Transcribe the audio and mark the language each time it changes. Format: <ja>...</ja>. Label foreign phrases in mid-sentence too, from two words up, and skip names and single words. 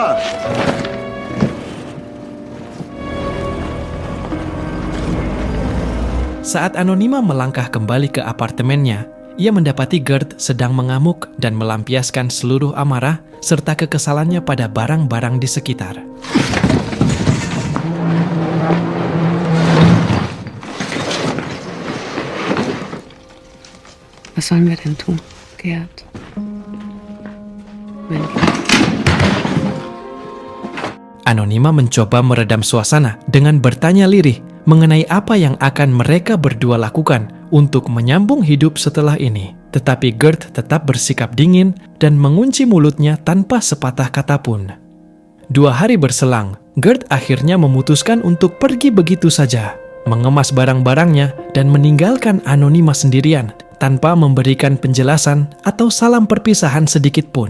<id>Saat Anonima melangkah kembali ke apartemennya, ia mendapati Gert sedang mengamuk dan melampiaskan seluruh amarah serta kekesalannya pada barang-barang di sekitar.</id> <de>Was sollen wir denn tun, Gerd? Mein Kind.</de> <id>Anonima mencoba meredam suasana dengan bertanya lirih mengenai apa yang akan mereka berdua lakukan untuk menyambung hidup setelah ini. Tetapi Gert tetap bersikap dingin dan mengunci mulutnya tanpa sepatah kata pun. 2 hari berselang, Gert akhirnya memutuskan untuk pergi begitu saja, mengemas barang-barangnya dan meninggalkan Anonima sendirian tanpa memberikan penjelasan atau salam perpisahan sedikit pun.</id>